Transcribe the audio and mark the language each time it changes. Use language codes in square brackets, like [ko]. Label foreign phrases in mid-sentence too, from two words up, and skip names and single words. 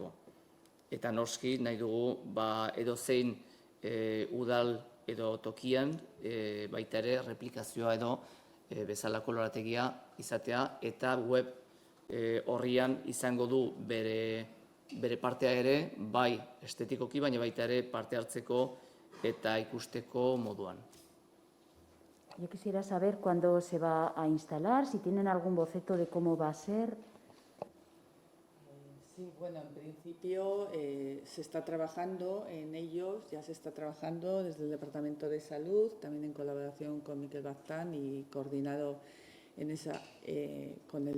[eu] Eta noski nahi dugu edozein udal edo tokian baita ere replikazioa edo bezalako lorategia izatea, eta web horrian izango du bere partea ere, bai estetikoki, baina baita ere parte hartzeko eta ikusteko moduan. [es] Yo quisiera saber cuándo se va a instalar, si tienen algún boceto de cómo va a ser. Sí, bueno, en principio se está trabajando en ellos, ya se está trabajando desde el Departamento de Salud, también en colaboración con Mikel Baztán y coordinado con el